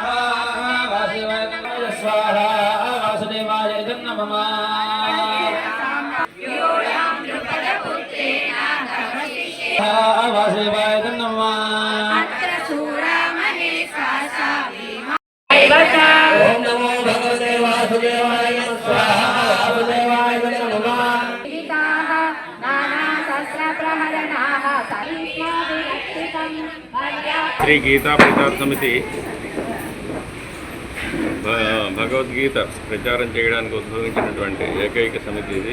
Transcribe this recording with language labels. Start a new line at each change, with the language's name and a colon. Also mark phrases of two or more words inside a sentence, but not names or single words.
Sanskrit: వాసుదేవాయ స్వాహా వాసుదేవాయ నమః వాసుదేవాయ నమః ఓం నమో భగవతే వాసుదేవాయ స్వాహా వాసుదేవాయ నమః
Telugu: శ్రీ గీతా ప్రచార సమితి భగవద్గీత ప్రచారం చేయడానికి ఉద్భవించినటువంటి ఏకైక సమితి ఇది.